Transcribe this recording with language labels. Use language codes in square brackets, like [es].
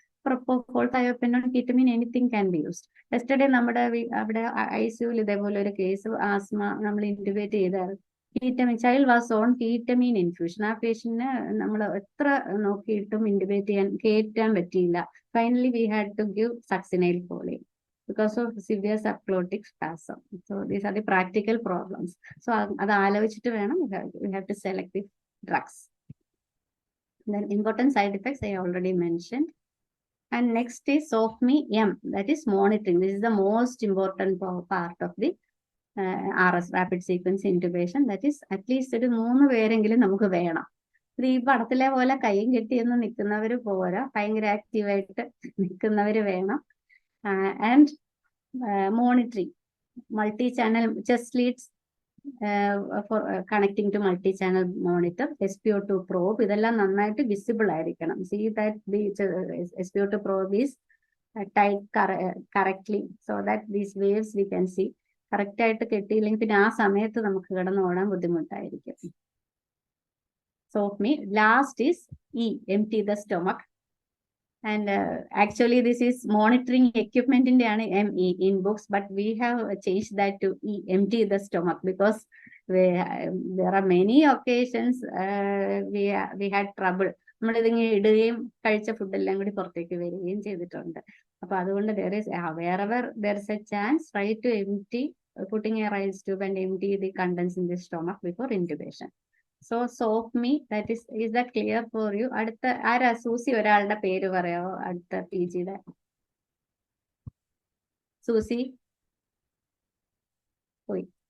[ml] പ്രൊപ്പോഫോൾ, thiopentone, കീറ്റമീൻ, [en] Anything can be used. [ml] Yesterday നമ്മുടെ അവിടെ ICUവിൽ ഇതേപോലെ ഒരു കേസ് ആസ്മ നമ്മൾ ഇന്റുബേറ്റ് ചെയ്തായിരുന്നു. കീറ്റമീൻ, [en] Child was on ketamine infusion. [ml] ആ പേഷ്യന്റിന് നമ്മൾ എത്ര നോക്കിയിട്ടും ഇന്റുബേറ്റ് കയറ്റാൻ പറ്റിയില്ല. [en] Finally we had to give succinyl choline because of severe subglottic spasm. So these are the practical problems. So [ml] അത് ആലോചിച്ചിട്ട് വേണം [en] we have to select the drugs. Then important side effects I already mentioned. And next is SOFME M, that is monitoring. This is the most important part of the RS, rapid sequence intubation. That is at least [ml] ഒരു 3 പേരെങ്കിലും നമുക്ക് വേണം. ഈ പടത്തിലെ പോലെ കൈയും കെട്ടിയൊന്നും നിൽക്കുന്നവര് പോരാ, ഭയങ്കര ആക്റ്റീവായിട്ട് നിൽക്കുന്നവര് വേണം. [en] And monitoring, multi-channel chest leads for connecting to multi-channel monitor, SpO2 probe, [ml] ഇതെല്ലാം നന്നായിട്ട് വിസിബിൾ ആയിരിക്കണം. [en] See that the SpO2 probe is tied correctly so that these waves we can see. [ml] Correct ആയിട്ട് കെട്ടിയില്ലെങ്കിൽ പിന്നെ ആ സമയത്ത് നമുക്ക് കിടന്ന് ഓടാൻ ബുദ്ധിമുട്ടായിരിക്കും. [en] SOFME. Last is E, empty the stomach. And actually this is monitoring equipment in the ME in books, but we have changed that to E, empty the stomach, because there are many occasions we had trouble. [ml] നമ്മൾ ഇതിങ്ങനെ ഇടുകയും കഴിച്ച ഫുഡെല്ലാം കൂടി പുറത്തേക്ക് വരികയും ചെയ്തിട്ടുണ്ട്. അപ്പൊ അതുകൊണ്ട് [en] wherever there is a chance, try to empty, putting a rice tube and empty the contents in the stomach before intubation. So SOFME, that is that clear for you? [ml] അടുത്ത ആരാ? സൂസി ഒരാളുടെ പേര് പറയാമോ? അടുത്ത PGയുടെ സൂസി പോയി.